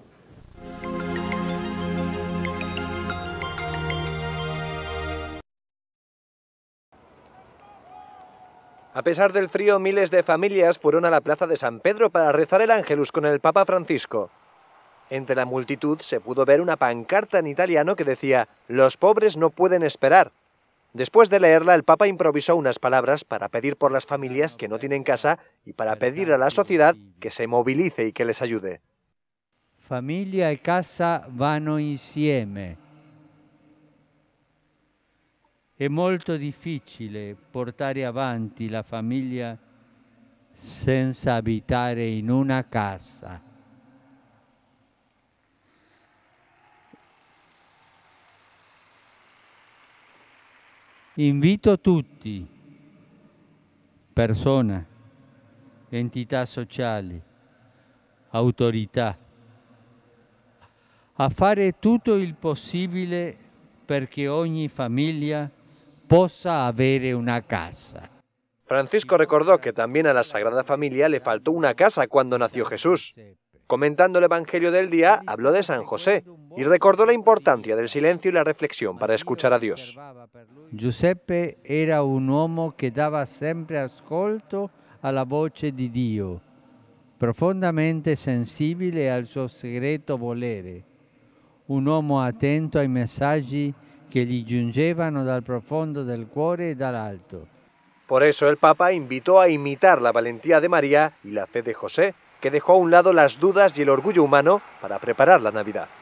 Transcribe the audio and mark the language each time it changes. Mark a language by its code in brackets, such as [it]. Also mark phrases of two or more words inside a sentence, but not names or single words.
[es] A pesar del frío, miles de familias fueron a la plaza de San Pedro para rezar el Ángelus con el Papa Francisco. Entre la multitud se pudo ver una pancarta en italiano que decía «Los pobres no pueden esperar». Después de leerla, el Papa improvisó unas palabras para pedir por las familias que no tienen casa y para pedir a la sociedad que se movilice y que les ayude. [it] Famiglia e casa vanno insieme. È molto difficile portare avanti la famiglia senza abitare in una casa. Invito tutti, persone, entità sociali, autorità, a fare tutto il possibile perché ogni famiglia possa avere una casa. [es] Francisco recordó que también a la Sagrada Familia le faltó una casa cuando nació Jesús. Comentando el Evangelio del día, habló de San José y recordó la importancia del silencio y la reflexión para escuchar a Dios. [it] Giuseppe era un uomo che dava sempre ascolto alla voce di Dio, profondamente sensibile al suo segreto volere, un uomo attento ai messaggi che gli giungevano dal profondo del cuore e dall'alto. [es] Por eso el Papa invitó a imitar la valentía de María y la fe de José, que dejó a un lado las dudas y el orgullo humano para preparar la Navidad.